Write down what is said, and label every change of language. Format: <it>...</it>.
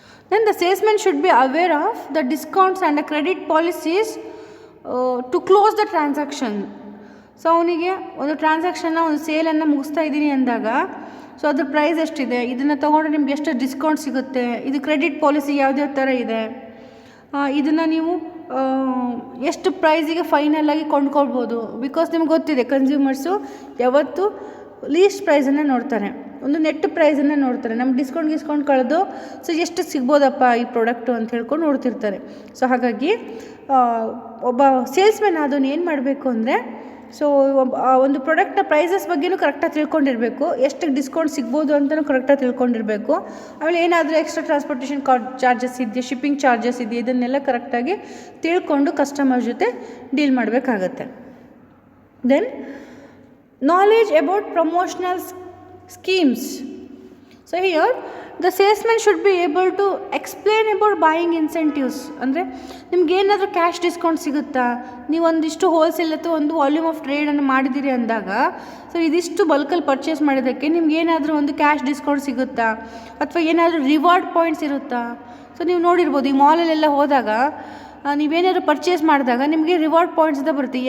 <en>Then the salesman should be aware of the discounts and the credit policies to close the transaction.</en> <kn>So ಅವನಿಗೆ ಒಂದು ಟ್ರಾನ್ಸಾಕ್ಷನ್ನ, ಒಂದು ಸೇಲನ್ನು ಮುಗಿಸ್ತಾ ಇದ್ದೀನಿ ಅಂದಾಗ, ಸೊ ಅದ್ರ ಪ್ರೈಸ್ ಎಷ್ಟಿದೆ, ಇದನ್ನು ತೊಗೊಂಡ್ರೆ ನಿಮ್ಗೆ ಎಷ್ಟು ಡಿಸ್ಕೌಂಟ್ ಸಿಗುತ್ತೆ, ಇದು ಕ್ರೆಡಿಟ್ ಪಾಲಿಸಿ ಯಾವ್ಯಾವ ಥರ ಇದೆ, ಇದನ್ನು ನೀವು ಎಷ್ಟು ಪ್ರೈಸಿಗೆ ಫೈನಲಾಗಿ ಕೊಂಡ್ಕೊಳ್ಬೋದು. ಬಿಕಾಸ್ ನಿಮ್ಗೆ ಗೊತ್ತಿದೆ, ಕನ್ಸ್ಯೂಮರ್ಸು ಯಾವತ್ತೂ ಲೀಸ್ಟ್ ಪ್ರೈಸನ್ನು ನೋಡ್ತಾರೆ, ಒಂದು ನೆಟ್ ಪ್ರೈಸನ್ನು ನೋಡ್ತಾರೆ. ನಮ್ಗೆ ಡಿಸ್ಕೌಂಟ್ ಕಳೆದು ಸೊ ಎಷ್ಟು ಸಿಗ್ಬೋದಪ್ಪ ಈ ಪ್ರಾಡಕ್ಟು ಅಂತ ಹೇಳ್ಕೊಂಡು ನೋಡ್ತಿರ್ತಾರೆ. ಸೊ ಹಾಗಾಗಿ ಒಬ್ಬ ಸೇಲ್ಸ್ಮೆನ್ ಆದವನು ಏನು ಮಾಡಬೇಕು ಅಂದರೆ, ಸೊ ಒಂದು ಪ್ರಾಡಕ್ಟ್ನ ಪ್ರೈಸಸ್ ಬಗ್ಗೆಯೂ ಕರೆಕ್ಟಾಗಿ ತಿಳ್ಕೊಂಡಿರಬೇಕು, ಎಷ್ಟು ಡಿಸ್ಕೌಂಟ್ ಸಿಗ್ಬೋದು ಅಂತಲೂ ಕರೆಕ್ಟಾಗಿ ತಿಳ್ಕೊಂಡಿರಬೇಕು. ಆಮೇಲೆ ಏನಾದರೂ ಎಕ್ಸ್ಟ್ರಾ ಟ್ರಾನ್ಸ್ಪೋರ್ಟೇಷನ್ ಚಾರ್ಜಸ್ ಇದೆಯಾ, ಶಿಪ್ಪಿಂಗ್ ಚಾರ್ಜಸ್ ಇದೆಯಾ, ಇದನ್ನೆಲ್ಲ ಕರೆಕ್ಟಾಗಿ ತಿಳ್ಕೊಂಡು ಕಸ್ಟಮರ್ ಜೊತೆ ಡೀಲ್ ಮಾಡಬೇಕಾಗತ್ತೆ.</kn> <en>Then knowledge about promotional schemes. So here the salesman should be able to explain about buying incentives.</en> <kn>ಅಂದರೆ ನಿಮ್ಗೇನಾದರೂ ಕ್ಯಾಶ್ ಡಿಸ್ಕೌಂಟ್ ಸಿಗುತ್ತಾ, ನೀವು ಒಂದಿಷ್ಟು ಹೋಲ್ಸೇಲ್ ಅಥವಾ ಒಂದು ವಾಲ್ಯೂಮ್ ಆಫ್ ಟ್ರೇಡನ್ನು ಮಾಡಿದ್ದೀರಿ ಅಂದಾಗ, ಸೊ ಇದಿಷ್ಟು ಬಲ್ಕಲ್ಲಿ ಪರ್ಚೇಸ್ ಮಾಡಿದ್ದಕ್ಕೆ ನಿಮ್ಗೇನಾದರೂ ಒಂದು ಕ್ಯಾಶ್ ಡಿಸ್ಕೌಂಟ್ ಸಿಗುತ್ತಾ, ಅಥವಾ ಏನಾದರೂ ರಿವಾರ್ಡ್ ಪಾಯಿಂಟ್ಸ್ ಇರುತ್ತಾ. ಸೊ ನೀವು ನೋಡಿರ್ಬೋದು, ಈ ಮಾಲಲ್ಲೆಲ್ಲ ಹೋದಾಗ ನೀವೇನಾದ್ರು ಪರ್ಚೇಸ್ ಮಾಡಿದಾಗ ನಿಮಗೆ ರಿವಾರ್ಡ್ ಪಾಯಿಂಟ್ಸ್ ಅಂತ ಬರುತ್ತೆ.</kn>